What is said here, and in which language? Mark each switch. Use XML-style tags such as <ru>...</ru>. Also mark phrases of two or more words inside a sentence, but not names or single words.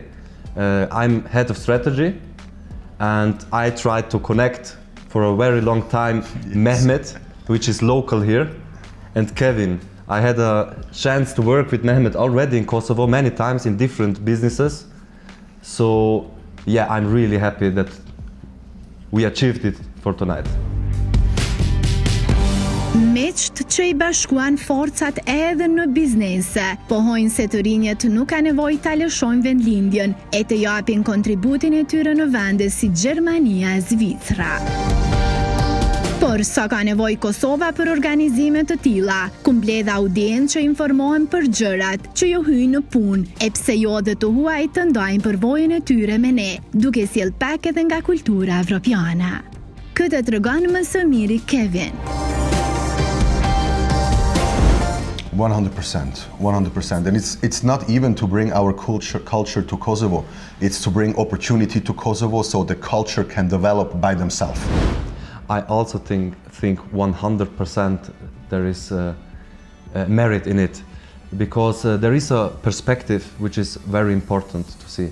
<en>I'm head of strategy, and I tried to connect for a very long time Mehmet, which is local here, and Kevin. I had a chance to work with Mehmet already in Kosovo many times in different businesses. So yeah, I'm really happy that we achieved it for tonight.</en> <sq>Miqt që i bashkuan forcat edhe në biznes, pohojnë se të rinjët nuk ka nevojë ta lëshojnë vendlindjen e të japin kontributin e tyre në vende si Gjermania e Zvicra. Por sa ka nevojë Kosova për organizime të tilla, ku mbledh audiencë që informohen për gjërat që ju hyjnë në punë, e pse jo dhe të huaj të ndajnë përvojën e tyre me ne, duke sjell pak edhe nga kultura evropiane. Këtë tregon më së miri Kevin. 100%.</sq> <en>And it's not even to bring our culture to Kosovo. It's to bring opportunity to Kosovo so the culture can develop by themselves. I also think 100% there is merit in it, because there is a perspective which is very important to see.</en>